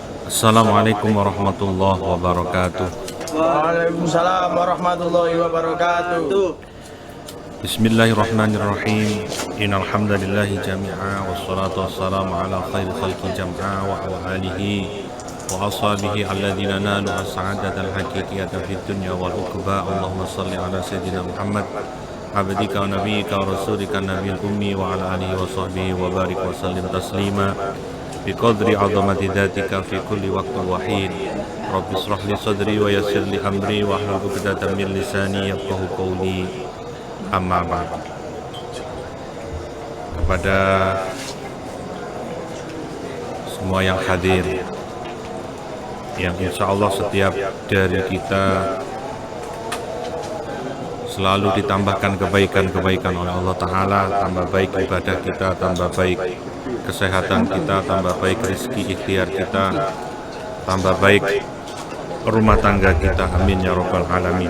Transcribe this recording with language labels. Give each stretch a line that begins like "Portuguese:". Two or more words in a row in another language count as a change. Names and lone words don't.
Arabic: السلام عليكم ورحمة الله وبركاته. وعليكم السلام ورحمة الله وبركاته. بسم الله الرحمن الرحيم. إن الحمد لله جميعاً والصلاة والسلام على خير خلقه جمعاً وعلى آله وأصحابه الذين نالوا السعادة الحقيقية في الدنيا والأخرى. اللهم صلِّ على سيدنا محمد عبدك ونبيك ورسولك النبي الأمي وعلى آله وصحبه وبارك وسلم تسليماً بقدر عظمة ذاتك في كل وقت وحين. رب اشرح لي صدري ويسر لي أمري واحلل عقدة من لساني يفقهوا قولي. أما بعد.
Indonesian: Kepada semua yang hadir, yang
Arabic: إن شاء الله
Indonesian: setiap dari kita selalu ditambahkan kebaikan-kebaikan oleh Allah Ta'ala, tambah baik ibadah kita, tambah baik kesehatan kita, tambah baik rezeki ikhtiar kita, tambah baik rumah tangga kita,
Arabic: آمين يا رب العالمين.